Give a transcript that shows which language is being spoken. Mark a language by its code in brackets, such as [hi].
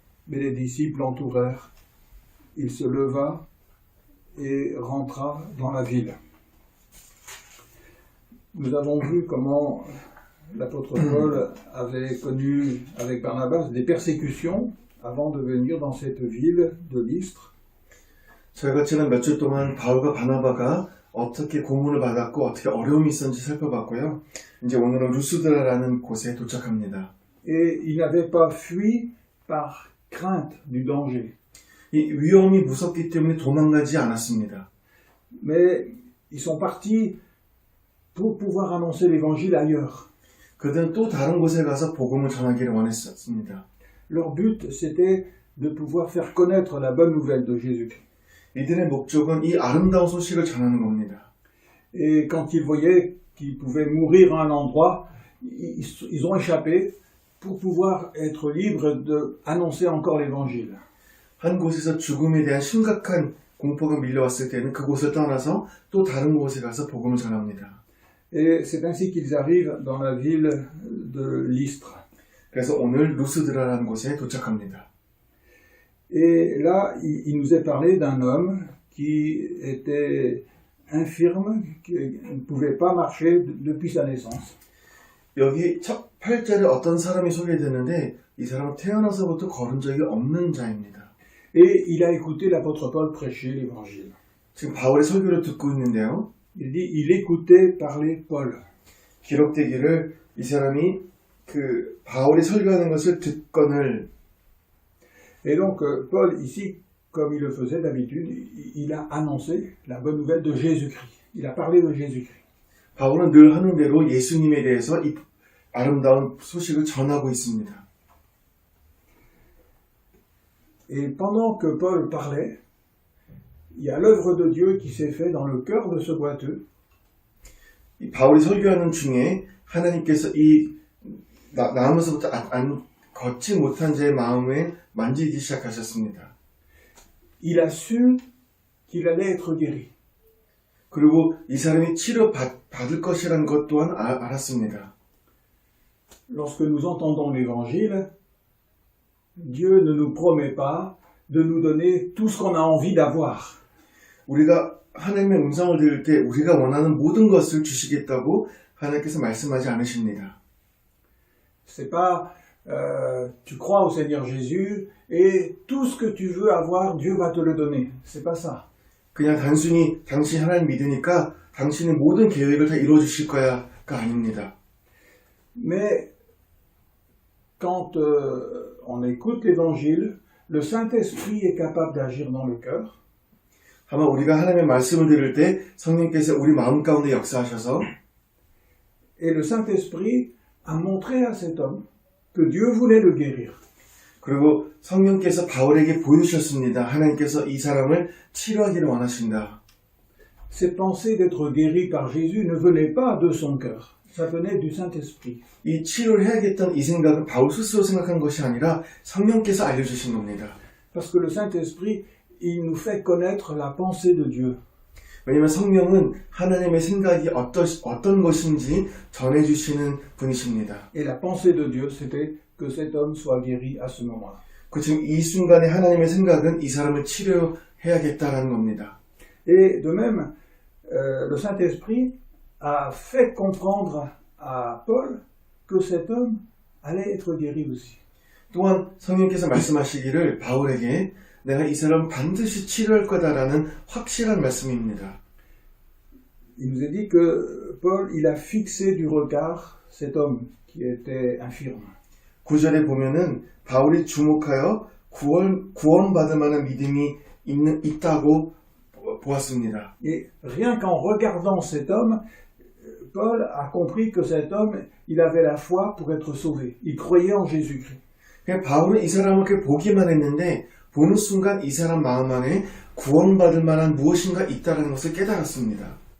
[fr] Mais les disciples l'entourèrent. Il se leva et rentra dans la ville. Nous avons vu comment l'apôtre Paul avait connu avec Barnabas des persécutions avant de venir dans cette ville de Lystre. [ko] 저희가 지난 몇 주 동안 바울과 바나바가 어떻게 고문을 받았고 어떻게 어려움이 있었는지 살펴봤고요. 이제 오늘은 루스드라라는 곳에 도착합니다. [fr] Et ils n'avaient pas fui par crainte du danger. [ko] 이 위험이 무섭기 때문에 도망가지 않았습니다. [fr] Mais ils sont partis pour pouvoir annoncer l'évangile ailleurs. [ko] 그들은 또 다른 곳에 가서 복음을 전하기를 원했었습니다. [fr] Leur but, c'était de pouvoir faire connaître la bonne nouvelle de Jésus-Christ. [ko] 이들의 목적은 이 아름다운 소식을 전하는 겁니다. [fr] Et quand ils voyaient qu'ils pouvaient mourir à un endroit, ils ont échappé pour pouvoir être libres d'annoncer encore l'évangile. [ko] 한 곳에서 죽음에 대한 심각한 공포가 밀려왔을 때는 그곳을 떠나서 또 다른 곳에 가서 복음을 전합니다. [fr] Et c'est ainsi qu'ils arrivent dans la ville de Lystre. [ko] 그래서 오늘 루스드라라는 곳에 도착합니다. [fr] Et là, il nous est parlé d'un homme qui était infirme, qui ne pouvait pas marcher depuis sa naissance. [ko] 여기 첫 8절에 어떤 사람이 소개되는데 이 사람은 태어나서부터 걸은 적이 없는 자입니다. [fr] Et il a écouté l'apôtre Paul prêcher l'évangile. [ko] 지금 바울의 설교를 듣고 있는데요. [fr] Il dit, il écoutait parler Paul. [ko] 기록되기를 이 사람이 그 바울이 설교하는 것을 듣거늘. [fr] Et donc, Paul, ici, comme il le faisait d'habitude, il a annoncé la bonne nouvelle de Jésus-Christ. Il a parlé de Jésus-Christ. [ko] 바울은 늘 하는 대로 예수님에 대해서 이 아름다운 소식을 전하고 있습니다. [fr] Et pendant que Paul parlait, il y a l'œuvre de Dieu qui s'est faite dans le cœur de ce boiteux. [ko] 이 바울이 설교하는 중에 하나님께서 이 나오면서부터 걷지 못한 자의 마음에 만지기 시작하셨습니다. [fr] Il a su qu'il allait être guéri. [ko] 그리고 이 사람이 치료받을 것이라는 것 또한 알았습니다. [fr] Lorsque nous entendons l'évangile, Dieu ne nous promet pas de nous donner tout ce qu'on a envie d'avoir. [ko] 우리가 하나님의 음성을 들을 때 우리가 원하는 모든 것을 주시겠다고 하나님께서 말씀하지 않으십니다. [fr] C'est pas tu crois au Seigneur Jésus et tout ce que tu veux avoir, Dieu va te le donner. C'est pas ça. [ko] 그냥 단순히 당신 하나님 믿으니까 당신의 모든 계획을 다 이루어 주실 거야가 아닙니다. [fr] Mais quand on écoute l'évangile, le Saint-Esprit est capable d'agir dans le cœur. [ko] 아마 우리가 하나님의 말씀을 들을 때 성령께서 우리 마음 가운데 역사하셔서 [fr] Et le Saint-Esprit a montré à cet homme que Dieu voulait le guérir. [ko] 그리고 성령께서 바울에게 보여주셨습니다. 하나님께서 이 사람을 치료하기를 원하신다. [fr] Cette pensée d'être guéri par Jésus ne venait pas de son cœur. Ça venait du Saint-Esprit. [ko] 이 치료를 해야겠다는 이 생각은 바울 스스로 생각한 것이 아니라 성령께서 알려주신 겁니다. [fr] Parce que le Saint-Esprit, il nous fait connaître la pensée de Dieu. [ko] 왜냐하면 성령은 하나님의 생각이 어떤 것인지 전해주시는 분이십니다. [fr] Et la pensée de Dieu, c'était que cet homme soit guéri à ce moment-là. [ko] 그 지금 이 순간에 하나님의 생각은 이 사람을 치료해야겠다라는 겁니다. [fr] Et de même, le Saint-Esprit a fait comprendre à Paul que cet homme allait être guéri aussi. [ko] 또한 성령께서 말씀하시기를 바울에게 내가 이 사람 반드시 치료할 거다라는 확실한 말씀입니다. [fr] Il nous a dit que Paul, il a fixé du regard cet homme qui était infirme. [ko] 9절에 보면은 바울이 주목하여 구원받을 만한 믿음이 있다고 보았습니다. [fr] Et rien qu'en regardant cet homme, Paul a compris que cet homme, il avait la foi pour être sauvé. Il croyait en Jésus-Christ. [ko] 그냥 바울은 이 사람을 그렇게 보기만 했는데 보는 순간 이 사람 마음 안에 구원받을 만한 무엇인가 있다는 것을 깨달았습니다.